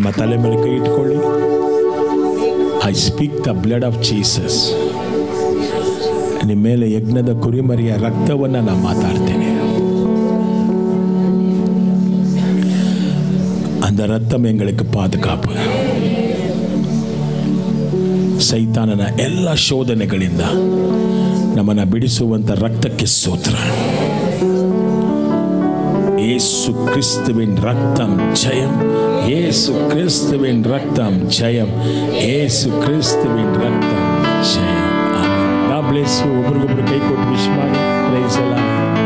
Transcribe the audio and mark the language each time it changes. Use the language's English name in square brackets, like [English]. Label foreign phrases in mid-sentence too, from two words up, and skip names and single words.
[Kannada] ತಲೆ ಮೇಲೆ ಕೈ ಇಟ್ಕೊಳ್ಳಿ. [English] I speak the blood of Jesus. [Kannada] ನಿಮ್ಮ ಮೇಲೆ ಯಜ್ಞದ ಕುರಿಮರಿಯ ರಕ್ತವನ್ನು ನಾನು ಮಾತಾಡ್ತೇನೆ. [Tamil] அந்த ரத்தம் எங்களுக்கு பாதுகாப்பு. [Kannada] ಸೈತಾನನ ಎಲ್ಲ ಶೋಧನೆಗಳಿಂದ ನಮ್ಮನ್ನು ಬಿಡಿಸುವಂಥ ರಕ್ತಕ್ಕೆ ಸ್ತೋತ್ರ. [Tamil] இயேசு கிறிஸ்துவின் ரத்தம் ஜெயம், இயேசு கிறிஸ்துவின் ரத்தம் ஜெயம், இயேசு கிறிஸ்துவின் ரத்தம் ஜெயம். [Kannada] ಆಮೆನ್. [English] God bless you. [Kannada] ಒಬ್ರಿಗೊಬ್ರು ಕೈ ಕೊಟ್ಟು ವಿಶ್ ಮಾಡಿ. [English] Praise the Lord.